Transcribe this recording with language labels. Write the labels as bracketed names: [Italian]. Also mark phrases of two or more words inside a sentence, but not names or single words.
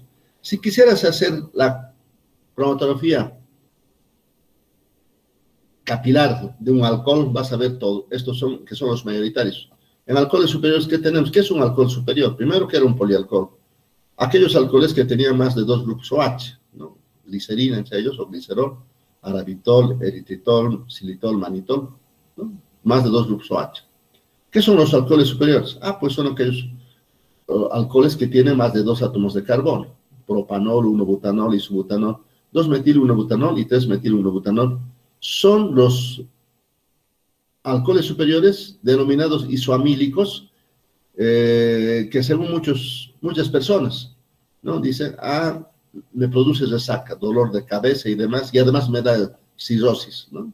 [Spanish] Si quisieras hacer la cromatografía capilar de un alcohol, vas a ver todo. Estos son los mayoritarios. En alcoholes superiores, ¿qué tenemos? ¿Qué es un alcohol superior? Primero, que era un polialcohol. Aquellos alcoholes que tenían más de 2 grupos OH, ¿no? Glicerina entre ellos, o glicerol, arabitol, eritritol, xilitol, manitol, ¿no? Más de 2 grupos OH. ¿Qué son los alcoholes superiores? Pues son aquellos alcoholes que tienen más de 2 átomos de carbono. Propanol, 1-butanol, isobutanol, 2-metil-1-butanol y 3-metil-1-butanol. Son los alcoholes superiores denominados isoamílicos, que según muchas personas, ¿no? Dicen, me produce resaca, dolor de cabeza y demás, y además me da cirrosis, ¿no?